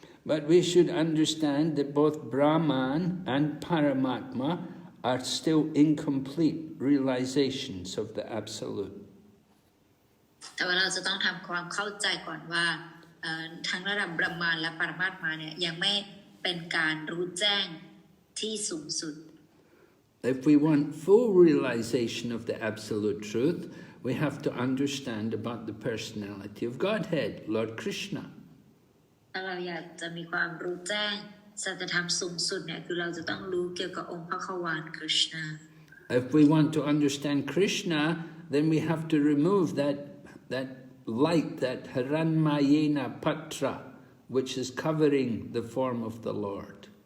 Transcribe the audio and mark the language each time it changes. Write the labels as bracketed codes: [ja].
[en] But we should understand that both Brahman and Paramatma are still incomplete realizations of the Absolute. [th] แต่ว่าเราจะต้องทำความเข้าใจก่อนว่าทั้งระดับบรหมานและปรมัตถ์มาเนี่ยยังไม่เป็นการรู้แจ้งที่สูงสุด [en] If we want full realization of the Absolute Truth, we have to understand about the Personality of Godhead, Lord Krishna. [th] ถ้าเราอยากจะมีความรู้แจ้งสัจธรรมสูงสุดเนี่ยคือเราจะต้องรู้เกี่ยวกับองค์พระควานคริชนา [en] If we want to understand Krishna, then we have to remove that light, that haranmayena patra, which is covering the form of the Lord.